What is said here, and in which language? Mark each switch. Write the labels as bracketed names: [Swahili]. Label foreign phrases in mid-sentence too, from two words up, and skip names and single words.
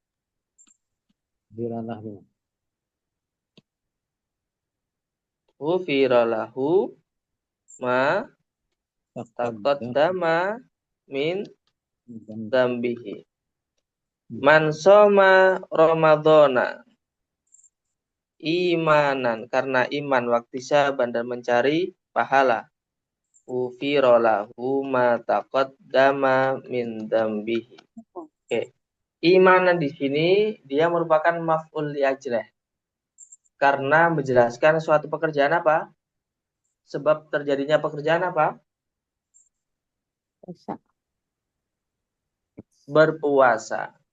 [Arabic] غفر له ما تقدم من ذنبه. من صام رمضان إيمانا, [Indonesian] karena iman, waktisaban, dan mencari pahala, [Arabic] غفر له ما تقدم من ذنبه. [Indonesian] Oke. Imanan di sini dia merupakan [Arabic] مفعول لأجله. [Indonesian] Karena menjelaskan suatu pekerjaan apa? Sebab terjadinya pekerjaan apa? Berpuasa.